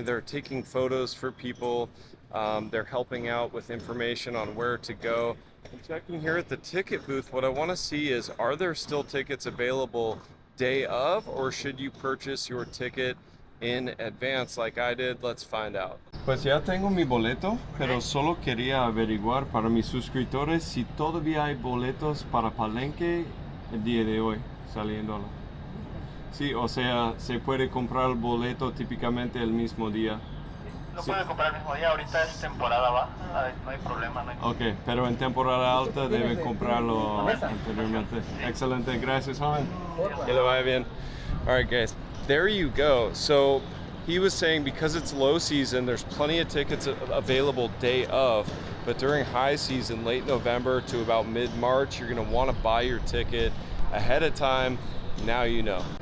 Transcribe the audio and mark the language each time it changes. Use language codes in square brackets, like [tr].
[en] They're taking photos for people. They're helping out with information on where to go. I'm checking here at the ticket booth. What I want to see is, are there still tickets available day of, or should you purchase your ticket in advance like I did? Let's find out. [es] Pues ya tengo mi boleto, pero solo quería averiguar para mis suscriptores si todavía hay boletos para Palenque el día de hoy, saliendo. Sí, o sea, se puede comprar el boleto típicamente el mismo día. Lo puede comprar el mismo día, ahorita es temporada baja, no hay problema. No hay... Ok, pero en temporada alta deben comprarlo anteriormente. Excelente, gracias, joven. Que le vaya bien. [en] All right, guys, there you go. So he was saying because it's low season, there's plenty of tickets available day of, but during high season, late November to about mid-March, you're gonna wanna buy your ticket ahead of time. Now you know.